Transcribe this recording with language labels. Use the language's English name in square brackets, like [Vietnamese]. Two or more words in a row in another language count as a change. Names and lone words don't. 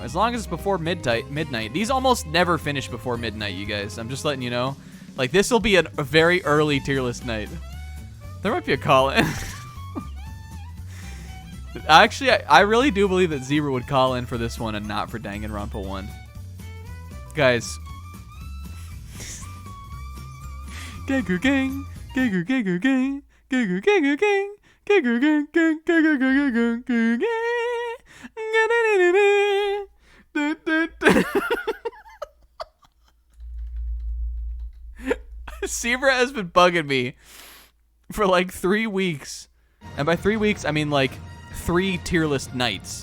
[English] As long as it's before midnight. These almost never finish before midnight, you guys. I'm just letting you know. Like, this will be a very early tier list night. There might be a call-in. Actually, I really do believe that Zebra would call in for this one and not for Danganronpa 1. Guys. Ganger gang, ganger ganger gang, ganger ganger gang. Zebra has been bugging me for like 3 weeks. And by 3 weeks, I mean like 3 tier list nights.